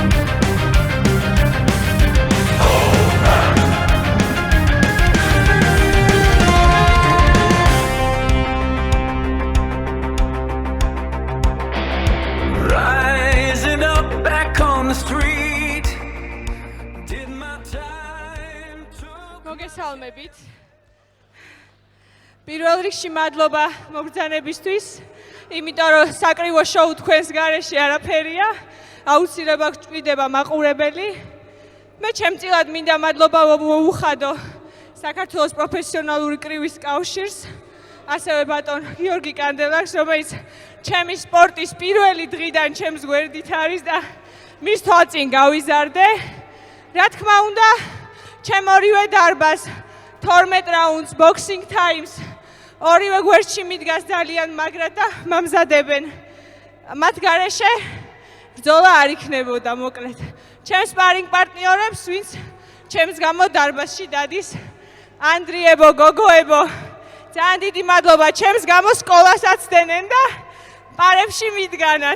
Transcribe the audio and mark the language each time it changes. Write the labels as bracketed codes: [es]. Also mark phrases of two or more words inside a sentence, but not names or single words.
[en] Rising up back on the street, did my time to [ka] მოგესალმებით. პირველ რიგში მადლობა მობრძანებისთვის, იმიტომ რომ საკრივო შოუ თქვენს გარეშე არაფერია, აუცილებლად გვჭირდება მაყურებელი. მე ჩემწილად მინდა მადლობა მოუხადო საქართველოს პროფესიონალური კრივის კავშირს, ასევე ბატონ გიორგი კანდელაკს, რომელიც ჩემი სპორტის პირველი დღიდან ჩემს გვერდით არის და მის თვალწინ გავიზარდე. რა თქმა უნდა, ჩემ ორივე დარბას 12 რაუნდს boxing times ორივე გვერდში მიდგას ძალიან მაგრად და მამზადებენ. მათ გარეშე ბრძოლა არ იქნებოდა მოკლედ. ჩემს სპარინგ პარტნიორებს, ვინც ჩემს გამო დარბაზში დადის, ანდრიებო, გოგოებო, ძალიან დიდი მადლობა, ჩემს გამო სკოლასაც დენენ და პარებში მიდგანან.